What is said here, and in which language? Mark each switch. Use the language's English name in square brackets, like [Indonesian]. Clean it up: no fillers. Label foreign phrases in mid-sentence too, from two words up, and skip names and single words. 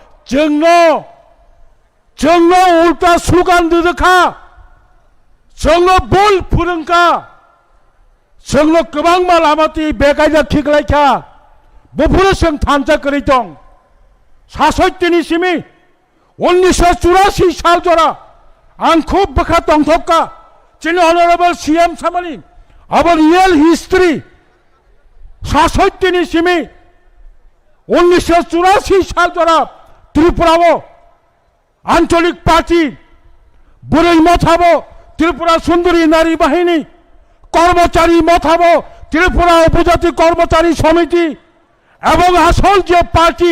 [Bodo] जोंनो उल्टा स्लुगान दोदोखा जोंनो बोल फोरोंखा जोंनो गोबां लामाथि बेगायना थिगलायखा बुफुरो जों थानचा करै दं सासयतिनि सिमि 1984 साल जरा आं खूब बखा तंथका जोंनि [English] honourable CM [Bodo] सामानि [English] our real history [Bodo] सासयतिनि सिमि 1984 साल द्वारा त्रिपुराओ आंचलिक पार्टी बुरै मथाबो त्रिपुरा सुंदरी नारी बाहिनी कर्मचारी मथाबो त्रिपुरा उपजाति कर्मचारी समिति एवं आसल जे पार्टी